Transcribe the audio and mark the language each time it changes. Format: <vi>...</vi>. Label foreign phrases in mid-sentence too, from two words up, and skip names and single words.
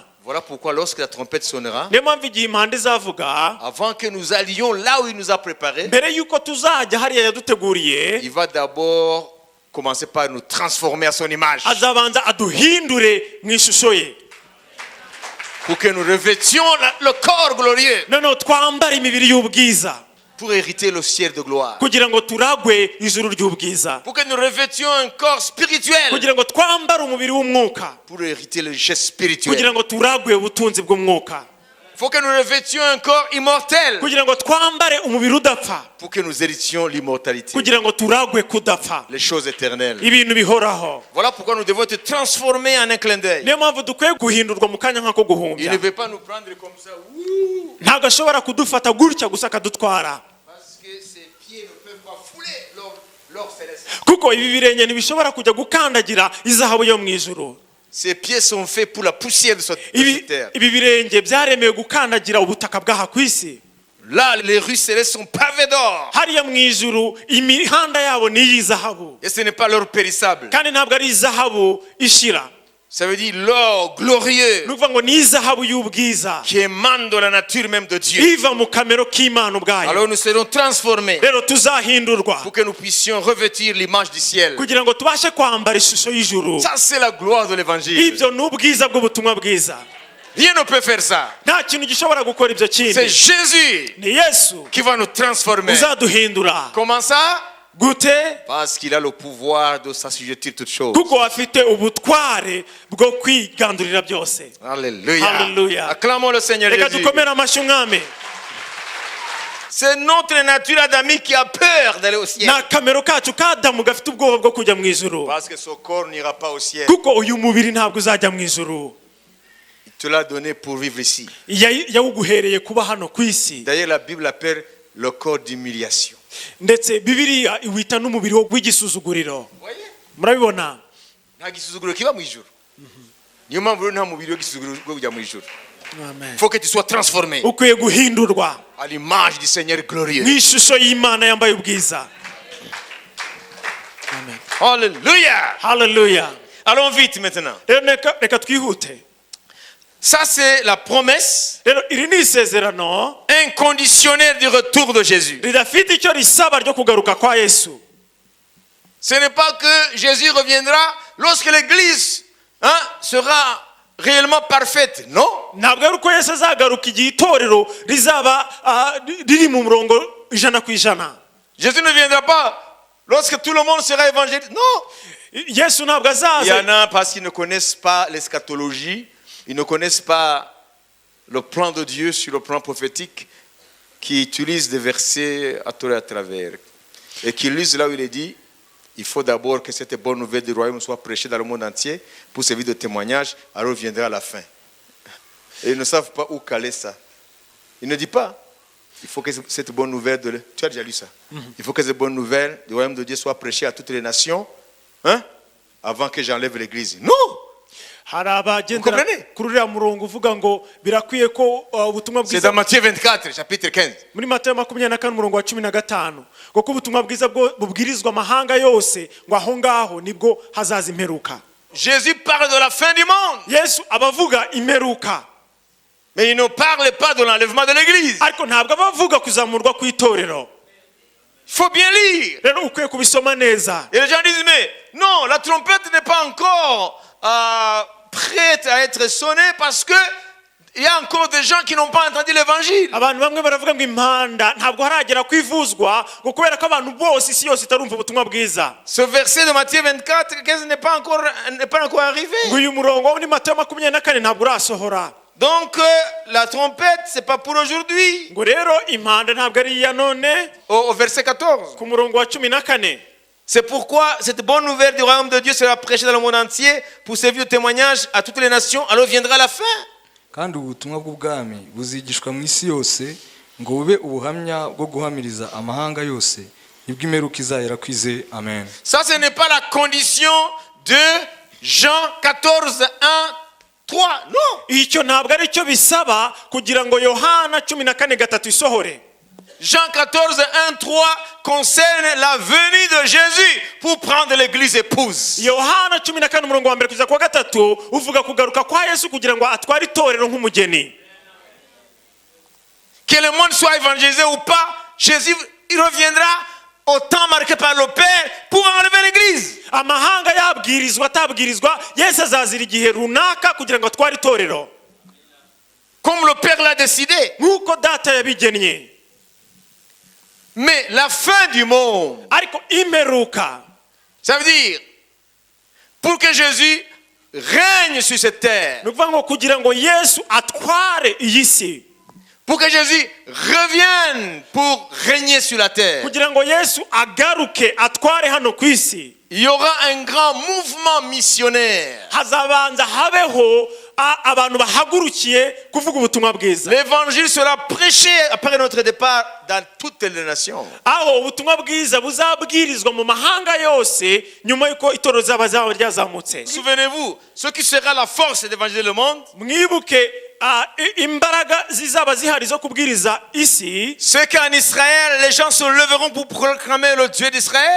<fr>Voilà pourquoi lorsque la trompette sonnera,</fr> <rw>Niyo mpamvu igihe impanda izavuga,</rw> <fr>avant que nous allions là où il nous a préparés,</fr> <rw>mbere y'uko tuzajya hariya yaduteguriye,</rw> <fr>il va d'abord commencer par nous transformer à son image.</fr> <rw>azabanza aduhindure mu ishusho ye.</rw> <fr>Pour que nous revêtions le corps glorieux.</fr> <rw>Noneho twambare imibiri y'ubwiza</rw> <fr>Pour hériter le ciel de gloire.</fr> <rw>kugira ngo turagwe ijuru ry'ubwiza.</rw> <fr>Pour que nous revêtions un corps spirituel.</fr> <rw>Kugira ngo twambare umubiri w'umwuka.</rw> <fr>Pour hériter le richesse spirituelle.</fr> <rw>Kugira ngo turagwe ubutunzi bw'umwuka.</rw> <fr>Il faut que nous revêtions un corps immortel.</fr> <rw>Kugira ngo twambare umubiri udapfa.</rw> <fr>Pour que nous héritions l'immortalité.</fr> <rw>Kugira ngo turagwe kudapfa.</rw> <fr>Les choses éternelles.</fr> <rw>Ibintu bihoraho.</rw> <fr>Voilà pourquoi nous devons être transformés en un clin d'œil.</fr> <rw>Niyo mpamvu dukwiye guhindurwa mu kanya nk'ako</rw> <fr>Il</fr> <rw>guhumbya.</rw> <fr>ne veut pas nous prendre comme ça. Ouh,</fr> <rw>Ntabwo ashobora kudufata gutya gusa akadutwara.</rw> <fr>parce que ses pieds ne peuvent pas fouler l'or céleste.</fr> <rw>Kuko ibi birenge ntibishobora kujya gukandagira izahabu yo mu ijuru.</rw> <fr>Ses pieds sont faits pour la poussière de cette terre.</fr> <rw>Ibi birenge byaremewe gukandagira ubutaka bw'aha ku isi.</rw> <fr>Là, les rues célestes sont pavées d'or.</fr> <rw>Hariya mu ijuru imihanda yabo ni iy'izahabu.</rw> <fr>Et ce n'est pas l'or périssable.</fr> <rw>Kandi ntabwo ari izahabu ishira.</rw> <fr>Ça veut dire l'or glorieux</fr> <rw>Ni ukuvuga ngo ni izahabu y'ubwiza</rw> <fr>qui émane de la nature même de Dieu.</fr> <rw>iva mu kamero k'Imana ubwayo.</rw> <fr>Alors nous serons transformés</fr> <rw>Rero tuzahindurwa</rw> <fr>pour que nous puissions revêtir l'image du ciel.</fr> <rw>kugira ngo tubashe kwambara ishusho y'ijuru.</rw> <fr>Ça, c'est la gloire de l'évangile.</fr> <rw>Ibyo ni ubwiza bw'ubutumwa bwiza.</rw> <fr>Rien ne peut faire ça.</fr> <rw>Nta kintu gishobora gukora ibyo</rw> <fr>C'est</fr> <rw>kindi.</rw> <fr>Jésus</fr> <rw>Ni Yesu</rw> <fr>qui va nous transformer.</fr> <rw>uzaduhindura.</rw> <fr>Comment ça?</fr> <rw>Gute?</rw> <fr>Parce qu'il a le pouvoir de s'assujettir toutes choses.</fr> <rw>Kuko afite ubutware bwo kwigandurira byose.</rw> <fr>Alléluia.</fr> <rw>Alléluia.</rw> <fr>Acclamons le Seigneur</fr> <rw>Reka</rw> <fr>Jésus.</fr> <rw>dukomere amashyi umwami.</rw> <fr>C'est notre nature adamique qui a peur d'aller au ciel.</fr> <rw>Ni akamero kacu k'Adamu gafite ubwoba bwo kujya mu ijuru.</rw> <fr>Parce que ce corps n'ira pas au ciel.</fr> <rw>Kuko uyu mubiri ntabwo uzajya mu ijuru.</rw> <fr>Il te l'a donné pour vivre ici.</fr> <rw>Yawuguhereye kuba hano ku isi.</rw> <fr>D'ailleurs, la Bible appelle le corps d'humiliation.</fr> <rw>Ndetse Bibiliya iwita n'umubiri w'igisuzuguriro.</rw> <fr>Voyez?</fr> <rw>Murabibona? Nta gisuzuguro kiba mu ijuru. Niyo mpamvu rero nta mubiri w'igisuzuguro wo kujya mu ijuru. Amen.</rw> <fr>Il faut que tu sois transformé</fr> <rw>Ukwiye guhindurwa</rw> <fr>à l'image du Seigneur glorieux.</fr> <rw>mu ishusho y'Imana yambaye ubwiza.</rw> <fr>Amen. Alléluia.</fr> <rw>Hallelujah.</rw> <fr>Allons vite maintenant.</fr> <rw>Rero reka twihute.</rw> <fr>Ça, c'est la promesse</fr> <rw>Rero iri ni isezerano</rw> <fr>inconditionnelle du retour de Jésus.</fr> <rw>ridafite icyo risaba ryo kugaruka kwa Yesu.</rw> <fr>Ce n'est pas que Jésus reviendra lorsque l'église sera réellement parfaite. Non.</fr> <rw>Ntabwo ari uko Yesu azagaruka igihe itorero rizaba riri mu murongo ijana ku ijana.</rw> <fr>Jésus ne viendra pas lorsque tout le monde sera évangélisé. Non.</fr> <rw>Yesu ntabwo</rw> <fr>Il y en</fr> <rw>azaza.</rw> <fr>a parce qu'ils ne connaissent pas l'eschatologie, ils ne connaissent pas le plan de Dieu sur le plan prophétique, qui utilisent des versets à tort et à travers. Et qui lisent là où il est dit, il faut d'abord que cette bonne nouvelle du royaume soit prêchée dans le monde entier pour servir de témoignage, alors viendra la fin. Et ils ne savent pas où caler ça. Il ne dit pas, il faut que cette bonne nouvelle, tu as déjà lu ça, il faut que cette bonne nouvelle du royaume de Dieu soit prêchée à toutes les nations, avant que j'enlève l'église. Non!</fr> <rw>hari abagendera kuri uriya murongo uvuga ngo birakwiye ko ubutumwa</rw> <fr>C'est</fr> <rw>bwiza</rw> <fr>dans Matthieu 24, chapitre 15.</fr> <rw>muri Matayo 24 umurongo wa 15 kuko ubutumwa bwiza bubwirizwa amahanga yose ngo aho ngaho nibwo hazaza imperuka.</rw> <fr>Jésus parle de la fin du monde,</fr> <rw>Yesu abavuga imperuka,</rw> <fr>mais il ne parle pas de l'enlèvement de l'église.</fr> <rw>ariko ntabwo abavuga kuzamurwa ku itorero.</rw> <fr>Il faut bien lire.</fr> <rw>Rero ukwiye kubisoma neza.</rw> <fr>Et les gens disent, mais non, la trompette n'est pas encore prête à être sonnée parce que il y a encore des gens qui n'ont pas entendu l'évangile.</fr> <rw>Abantu bamwe baravuga ngo impanda ntabwo haragera kwivuzwa ngo kubera ko abantu bose isi yose itarumva ubutumwa bwiza.</rw> <fr>Ce verset de Matthieu 24, 15 n'est pas encore arrivé.</fr> <rw>Ngo uyu murongo wo muri Matayo 24 ntabwo urasohora.</rw> <fr>Donc la trompette, c'est pas pour aujourd'hui.</fr> <rw>Ngo rero impanda ntabwo ari iya none.</rw> <fr>Au verset 14.</fr> <rw>Ku murongo wa 14.</rw> <fr>C'est pourquoi cette bonne nouvelle du royaume de Dieu sera prêchée dans le monde entier pour servir de témoignage à toutes les nations. Alors viendra la fin.</fr> <rw>kandi ubutumwa bw'ubwami buzigishwa mu isi yose ngo bube ubuhamya bwo guhamiriza amahanga yose nibwo imperuka izahera kwize. Amen.</rw> <fr>Ça, ce n'est pas la condition de Jean 14, 1, 3. Non.</fr> <rw>Icyo ntabwo ari cyo bisaba kugira ngo Yohana 14:3 isohore.</rw> <fr>Jean 14, 1, 3 concerne la venue de Jésus pour prendre l'église épouse.</fr> <rw>Yohana 14 umurongo wa 1 kugeza kwa 3 uvuga kugaruka kwa Yesu kugira ngo atware itorero nk'umugeni.</rw> <fr>Que le monde soit évangélisé ou pas, Jésus il reviendra au temps marqué par le Père pour enlever l'église.</fr> <rw>Amahanga yabwirizwa atabwirizwa Yesu azazira igihe runaka kugira ngo atware itorero.</rw> <fr>Comme le Père l'a décidé.</fr> <rw>Nkuko data yabigennye.</rw> <fr>Mais la fin du monde,</fr> <rw>Ariko imperuka,</rw> <fr>ça veut dire, pour que Jésus règne sur cette terre,</fr> <rw>nukuvuga ngo kugira ngo Yesu atware iyi si,</rw> <fr>pour que Jésus revienne pour régner sur la terre,</fr> <rw>kugira ngo Yesu agaruke atware hano ku isi,</rw> <fr>il y aura un grand mouvement missionnaire.</fr> <rw>hazabanza habeho abantu bahagurukiye kuvuga ubutumwa bwiza.</rw> <fr>L'évangile sera prêché après notre départ dans toutes les nations.</fr> <rw>Aho ubutumwa bwiza buzabwirizwa mu mahanga yose nyuma yuko itorero zaba ryazamutse.</rw> <fr>Souvenez-vous, ce qui sera la force d'évangéliser le monde,</fr> <rw>Mwibuke imbaraga zizaba zihari zo kubwiriza isi,</rw> <fr>c'est qu'en Israël, les gens se leveront pour proclamer le Dieu d'Israël.</fr>